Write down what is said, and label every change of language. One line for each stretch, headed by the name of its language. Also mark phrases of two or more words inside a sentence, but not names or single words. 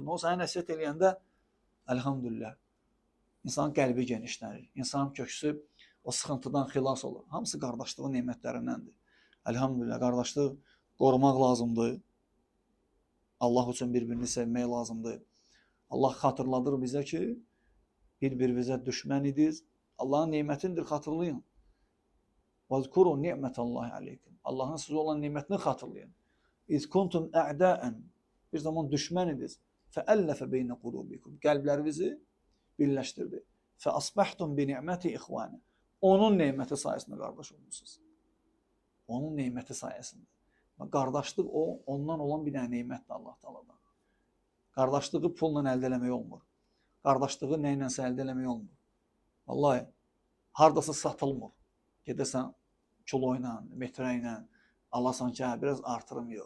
Azerbaijani: O sənə nəsihət eləyəndə əlhamdülillah, insanın qəlbi genişlənir, insanın köksü o sıxıntıdan xilas olur. Hamısı qardaşlığın nemətlərindəndir. Əlhamdülillah, qardaşlıq qorumaq lazımdır. Allah üçün bir-birini sevmək lazımdır. Allah xatırladır bizə ki, bir-birinizə düşmən idiniz. Allahın nemətindir, xatırlayın.
Arabic: وَذْكُرُوا نِعْمَةَ اللّٰهِ عَلَيْكُمْ.
Azerbaijani: Allahın sizə olan nemətini xatırlayın.
Arabic: اِذْ كُنْتُمْ اَعْدَاءً.
Azerbaijani: Bir zaman düşmən idiniz.
Arabic: فَأَلَّفَ بَيْنَ قُلُوبِكُمْ.
Azerbaijani: Qəlblərinizi birləşdirdi.
Arabic: فَأَصْبَحْتُمْ بِنِعْمَةِ اِخْوَانِ.
Azerbaijani: Onun neməti sayəsində qardaş olmuşsunuz. Onun neməti sayəsində. Qardaşlıq ondan olan bir dənə nemətdir Allah Taala'dan. Qardaşlığı pulla əldə eləmək olmur. Qardaşlığı nə ilənsə əldə eləmək olmur. Vallahi, hardasa satılmır. Gedəsən kilo ilə, metrə ilə, alasan ki, biraz artırım yox.